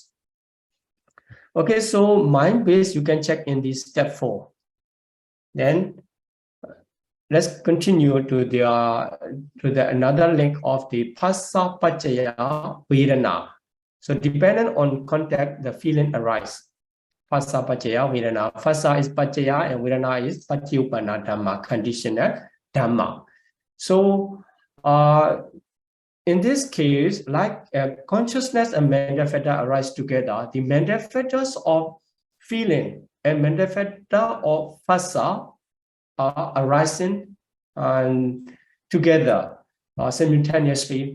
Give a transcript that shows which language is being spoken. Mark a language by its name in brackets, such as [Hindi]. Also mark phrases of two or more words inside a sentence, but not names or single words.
[English] Okay, so mind base you can check in this step 4. Then let's continue to the another link of the [Pali] Phassa Pachaya Vedana. [English] So dependent on contact, the feeling arises. [Pali] Phassa Pachaya Vedana. [English] Phassa is Pachaya and Vedana is [Pali] Patyupana Dhamma, [English] conditional Dhamma. So in this case, like consciousness and mental factor arise together, the mental factors of feeling and mental factor of phassa are arising together simultaneously.